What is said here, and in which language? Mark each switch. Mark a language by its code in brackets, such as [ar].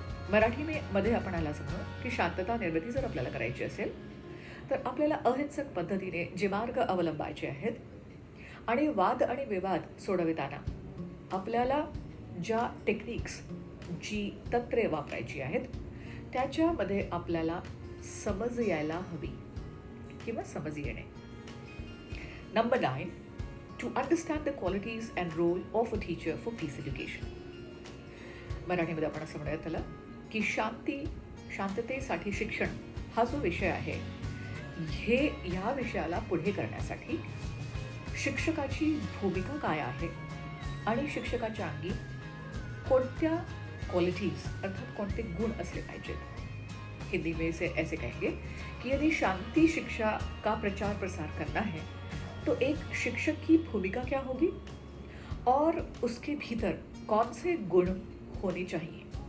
[mr] मराठी में मध्ये आपण आला समजू की शांतता निर्मिती जर आपल्याला करायची असेल तर आपल्याला अहिंसक पद्धतीने जे मार्ग अवलंबायचे आहेत आणि वाद आणि विवाद सोडविताना आपल्याला ज्या टेक्निक्स, जी तंत्रे वापरायची आहेत त्याच्यामध्ये आपल्याला समज यायला हवी किंवा समज येणे. [en] Number 9, to understand the qualities and role of a teacher for peace education. [mr] मराठीमध्ये आपण असं म्हणूयात त्याला की शांततेसाठी शिक्षण हा जो विषय आहे, ह्या विषयाला पुढे करण्यासाठी शिक्षकाची भूमिका काय आहे आणि शिक्षकाच्या अंगी कोणत्या क्वालिटीज अर्थात कोणते गुण असले पाहिजेत. [hi] हिंदी में इसे ऐसे कहेंगे कि यदि शांति शिक्षा का प्रचार प्रसार करना है तो एक शिक्षक की भूमिका क्या होगी और उसके भीतर कौन से गुण होने चाहिए.